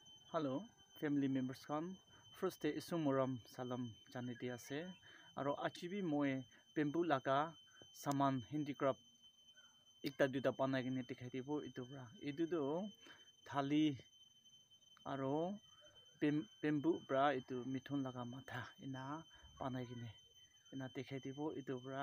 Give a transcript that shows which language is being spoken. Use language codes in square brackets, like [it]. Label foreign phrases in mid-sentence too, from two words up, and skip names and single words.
[nag] Hello, [en] family members [nag] kan. [en] First day [nag] isumuram salam janiti ase. Aro achibi moe bamboo laga saman handicraft ekta duta panai kene dikhai dibo itu bra. Itu do thali aro bamboo bra itu mithun laga matha ina panai kene ina dikhai dibo itu bra.